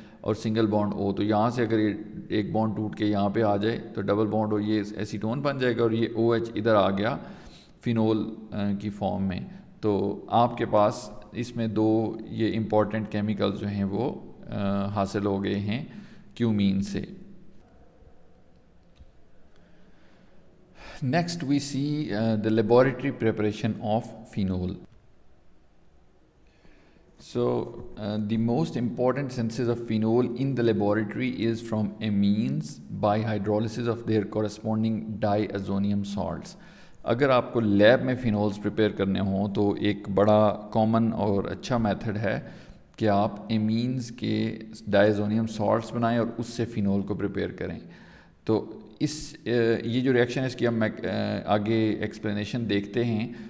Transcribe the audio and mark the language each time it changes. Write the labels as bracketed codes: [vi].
[ur] اور single bond او, تو یہاں سے اگر یہ ایک بانڈ ٹوٹ کے یہاں پہ آ جائے تو ڈبل بانڈ او یہ ایسیٹون بن جائے گا, اور یہ او ایچ ادھر آ گیا فینول کی فارم میں. تو آپ کے پاس اس میں دو یہ امپورٹنٹ کیمیکلز جو ہیں وہ حاصل ہو گئے ہیں کیومین سے. [en] Next we see the laboratory preparation of phenol. So the most important synthesis of phenol in the laboratory is from amines by hydrolysis of their corresponding diazonium salts. [ur] اگر آپ کو لیب میں فینولز پریپیئر کرنے ہوں تو ایک بڑا کامن اور اچھا میتھڈ ہے کہ آپ امینز کے ڈائزونیم سالٹس بنائیں اور اس سے فینول کو پریپیئر کریں. تو یہ جو ریئیکشن ہے اس کی ہم آگے ایکسپلینیشن دیکھتے ہیں.